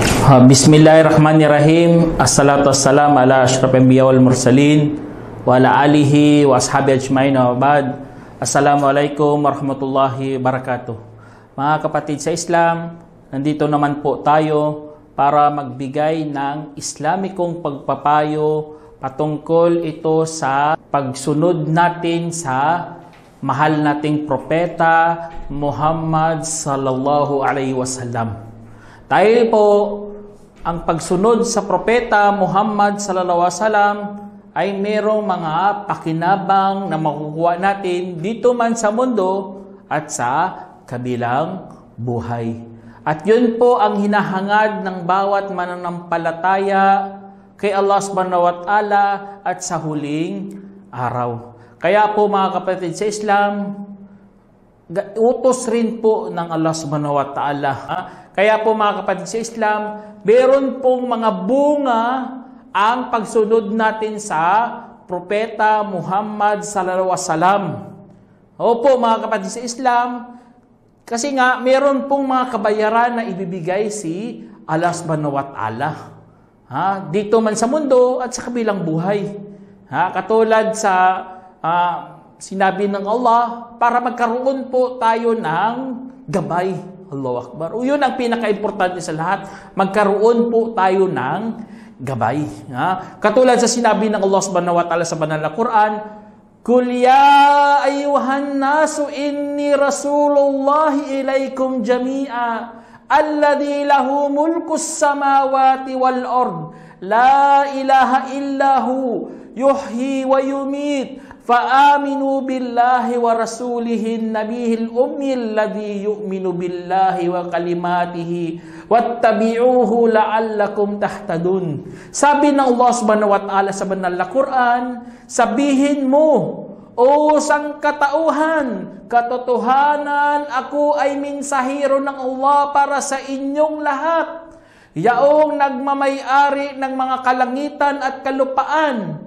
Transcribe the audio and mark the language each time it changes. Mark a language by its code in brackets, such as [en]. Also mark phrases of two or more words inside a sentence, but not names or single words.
[ar] بسم الله الرحمن الرحيم. الصلاة والسلام على أشرف الأنبياء والمرسلين وعلى آله وأصحابه أجمعين وبعد. السلام عليكم ورحمة الله وبركاته. [tl] Mga kapatid sa Islam, nandito naman po tayo para magbigay ng Islamikong pagpapayo patungkol ito sa pagsunod natin sa mahal nating propeta Muhammad [ar] صلى الله عليه وسلم. [tl] Dahil po ang pagsunod sa propeta Muhammad [ar] صلى الله عليه وسلم [tl] ay merong mga pakinabang na makukuha natin dito man sa mundo at sa kabilang buhay. At yun po ang hinahangad ng bawat mananampalataya kay Allah [ar] سبحانه وتعالى [tl] at sa huling araw. Kaya po mga kapatid sa Islam, utos rin po ng Allah [ar] سبحانه وتعالى. [tl] Kaya po mga kapatid sa Islam, meron pong mga bunga ang pagsunod natin sa propeta Muhammad [ar] صلى الله عليه وسلم. [tl] Opo mga kapatid sa Islam, kasi nga meron pong mga kabayaran na ibibigay si Allah [ar] سبحانه وتعالى. [tl] Dito man sa mundo at sa kabilang buhay. Katulad sa sinabi ng Allah, para magkaroon po tayo ng gabay. [ar] الله أكبر. [tl] Yun ang pinaka-importante sa lahat. Magkaroon po tayo ng gabay. Katulad sa sinabi ng Allah [ar] سبحانه وتعالى [tl] sa banal na Quran, [ar] قل يا أيها الناس إني رسول الله إليكم جميعا الذي له ملك السماوات والأرض لا إله إلا هو يحيي ويميت فآمنوا بالله ورسوله النبي الأمي الذي يؤمن بالله وكلماته واتبعوه لعلكم تهتدون. [tl] Sabi ng Allah [ar] سبحانه وتعالى [tl] sa banal na Quran, sabihin mo, O sangkatauhan, katotohanan, ako ay mensahero ng Allah para sa inyong lahat. Yaong nagmamay-ari ng mga kalangitan at kalupaan.